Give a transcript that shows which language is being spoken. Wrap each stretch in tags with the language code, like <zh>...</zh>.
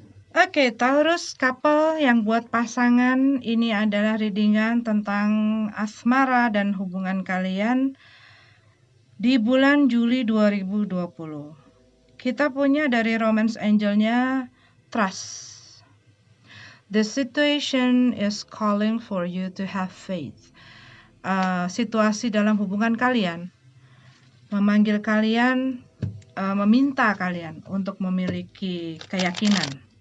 <id>Oke, Taurus couple yang buat pasangan, ini adalah readingan tentang asmara dan hubungan kalian di bulan Juli 2020. Kita punya dari romance angelnya trust.</id> <en>The situation is calling for you to have faith.</en> <id>Situasi dalam hubungan kalian memanggil kalian, meminta kalian untuk memiliki keyakinan.</id>